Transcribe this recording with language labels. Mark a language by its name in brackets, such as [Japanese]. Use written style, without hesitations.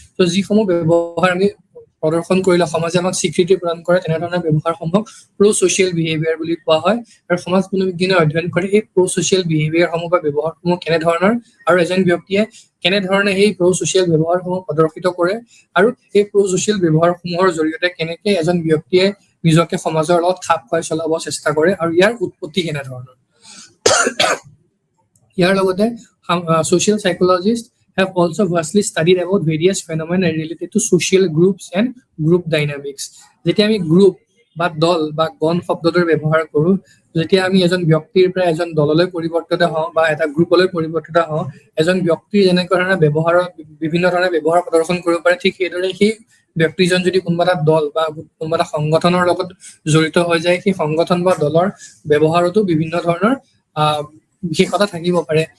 [Assamese] ত' যিসমূহ ব্যৱহাৰ আমি প্ৰদৰ্শন কৰিলে সমাজে আমাক স্বীকৃতি প্ৰদান কৰে তেনেধৰণৰ ব্যৱহাৰসমূহক প্ৰ' ছ'চিয়েল বিহেভিয়াৰ বুলি কোৱা হয় আৰু সমাজ মনোবিজ্ঞানে অধ্যয়ন কৰে এই প্ৰ' ছ'চিয়েল বিহেভিয়াৰসমূহ বা ব্যৱহাৰসমূহ কেনেধৰণৰ আৰু এজন ব্যক্তিয়ে কেনেধৰণে সেই প্ৰ' ছ'চিয়েল ব্যৱহাৰসমূহ প্ৰদৰ্শিত কৰে আৰু এই প্ৰ' ছ'চিয়েল ব্যৱহাৰসমূহৰ জৰিয়তে কেনেকে এজন ব্যক্তিয়ে নিজকে সমাজৰ লগত খাপ খুৱাই চলাব চেষ্টা কৰে আৰু ইয়াৰ উৎপত্তি কেনেধৰণৰ। ইয়াৰ লগতে [English] social psychologists have also vastly studied about various phenomena related to social groups and group dynamics. [Assamese] যেতিয়া আমি গ্ৰুপ বা দল বা গণ শব্দটোৰ ব্যৱহাৰ কৰোঁ, যেতিয়া আমি এজন ব্যক্তিৰ পৰা এজন দললৈ পৰিৱৰ্তিত হওঁ বা এটা গ্ৰুপলৈ পৰিৱৰ্তিত হওঁ, এজন ব্যক্তিৰ যেনেকুৱা ধৰণৰ বিভিন্ন ধৰণৰ ব্যৱহাৰ প্ৰদৰ্শন কৰিব পাৰে ঠিক সেইদৰে সেই ব্যক্তিজন যদি কোনোবা এটা দল বা কোনোবা এটা সংগঠনৰ লগত জড়িত হৈ যায় সেই সংগঠন বা দলৰ ব্যৱহাৰতো বিভিন্ন ধৰণৰ বিশেষতা থাকিব পাৰে।